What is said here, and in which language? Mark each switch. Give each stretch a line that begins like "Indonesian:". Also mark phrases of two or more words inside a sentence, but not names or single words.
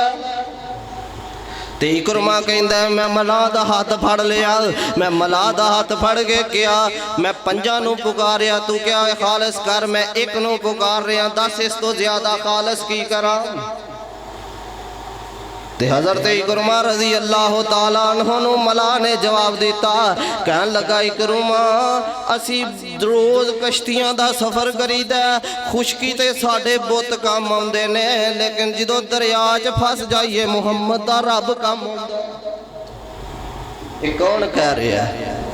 Punjabi: تے عکرمہ کہندا میں ملا دا ہاتھ پھڑ لیا، میں ملا دا ہاتھ پھڑ کے کیا میں پنجاں نوں پکاریا، تو کیا خالص کر، میں ایک نوں پکار رہا، دس اس تو زیادہ خالص کی کرا. تے حضرت عکرمہ
Arabic: رضي الله تعالى عنه
Punjabi: نوں ملا نے جواب دتا، کہن لگا عکرمہ اسی روز کشتیاں دا سفر کریدا، خشکی تے ساڈے بت کام آؤندے نے، لیکن جدوں دریا چ پھس جائیے محمد دا رب کام آؤندا.
Urdu: یہ کون کہہ رہا ہے?